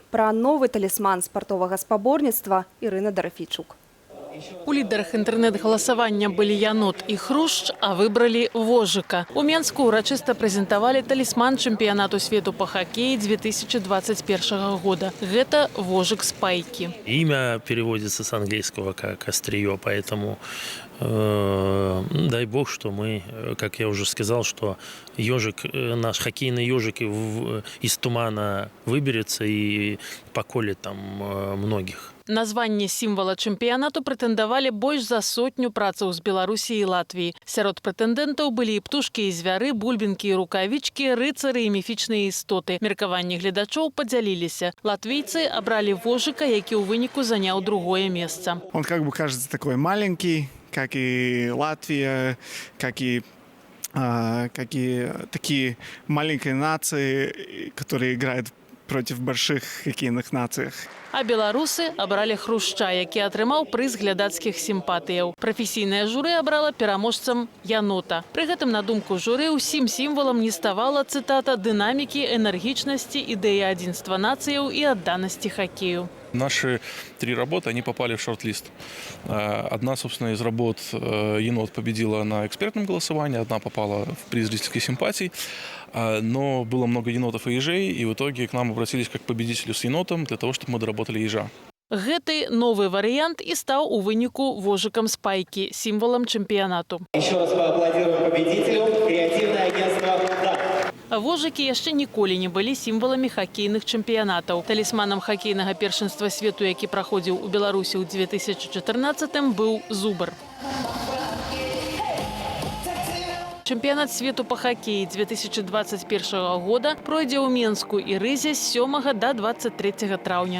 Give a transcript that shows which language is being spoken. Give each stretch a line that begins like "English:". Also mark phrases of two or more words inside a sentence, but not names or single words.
Belarusian: Пра новы талісман спартовага спаборніцтва Ірына Дарафійчук. У лідарах інтэрнэт-галасавання былі янот і хрушч, а выбралі Вожыка. У Менску урачыста прэзентавалі талісман чэмпіянату свету па хакеі 2021 года. Гэта Вожык Спайкі.
Russian: Имя переводится с английского как «острие», поэтому дай бог, что мы, как я уже сказал, что ежик, наш хоккейный ежик из тумана выберется и поколет там многих.
Belarusian: На званне сімвала чэмпіянату прэтэндавалі больш за 100 працаў з Беларусі і Латвіі. Сярод прэтэндэнтаў былі і птушкі, і звяры, бульбінкі, і рукавічкі, рыцары і міфічныя істоты. Меркаванні гледачоў падзяліліся. Латвійцы абралі Вожыка, які ў выніку заняў 2-е месца.
Russian: Он как бы кажется такой маленький, как и Латвия, как и такие маленькие нации, которые играют против больших хоккейных наций.
Belarusian: А беларусы абралі Хрушча, які атрымаў прыз глядацкіх сімпатыяў. Прафесійнае журы абрала пераможцам янота. Пры гэтым, на думку журы, усім сімвалам не ставала, цытата, дынамікі, энергичнасці, ідэі адзінства нацыяў і адданасці хоккею.
Russian: Наши 3 работы, они попали в шорт-лист. Одна, собственно, из работ «Енот» победила на экспертном голосовании, одна попала в приз зрительской симпатии. Но было много енотов и ежей, и в итоге к нам обратились как к победителю с енотом для того, чтобы мы доработали ежа.
Belarusian: Гэты новы варыянт і стаў у выніку Вожыкам Спайкі, сімвалам чэмпіянату.
Russian: Еще раз поаплодируем победителю. Креативное агентство «Да».
Belarusian: Вожыкі яшчэ ніколі не былі сімваламі хакейных чэмпіянатаў. Талісманам хакейнага першынства свету, які праходзіў у Беларусі ў 2014-м, быў зубр. Чэмпіянат свету па хакеі 2021 года пройдзе ў Менску і Рызе з 7 да 23 траўня.